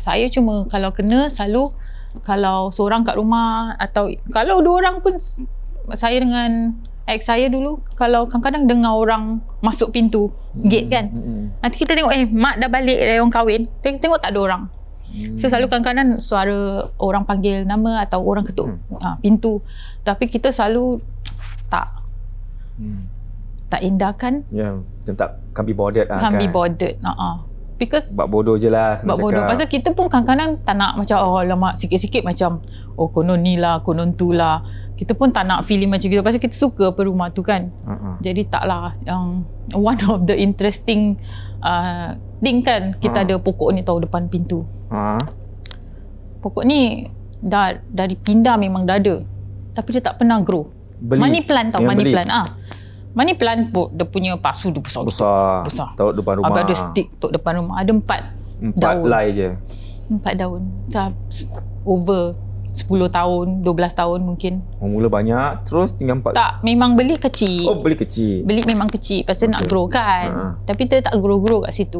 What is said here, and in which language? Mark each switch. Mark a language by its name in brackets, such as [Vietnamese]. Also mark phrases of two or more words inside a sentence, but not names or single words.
[Malay] Saya cuma kalau kena selalu, kalau seorang kat rumah atau kalau dua orang pun, saya dengan ex saya dulu, kalau kadang-kadang dengar orang masuk pintu gate kan, nanti kita tengok mak dah balik dari orang kahwin, kita tengok tak ada orang. So selalu kadang-kadang suara orang panggil nama atau orang ketuk pintu. Tapi kita selalu tak indahkan. Macam tak [English] can't be bothered Can't be bothered. Because [Malay] buat bodoh je lah. Buat bodoh. Pasal kita pun kadang-kadang tak nak macam lama sikit-sikit macam konon ni lah, konon tu lah. Kita pun tak nak feeling macam gitu. Pasal kita suka apa rumah tu kan. Jadi taklah. Yang [English] one of the interesting thing [Malay] kan, kita ada pokok ni tahu depan pintu. Pokok ni dari pindah memang dah ada. Tapi dia tak pernah grow. [English] Money plant tau, money plant. Money plant [Malay] dia punya pasu dia besar. Taruh depan rumah. Habis ada stick taruh depan rumah. Ada 4 daun. 4 lay je. 4 daun. Over 10 tahun, 12 tahun mungkin. Mula banyak, terus tinggal 4. Tak, memang beli kecil. Beli kecil. Beli memang kecil pasal nak grow kan. Tapi dia tak grow kat situ.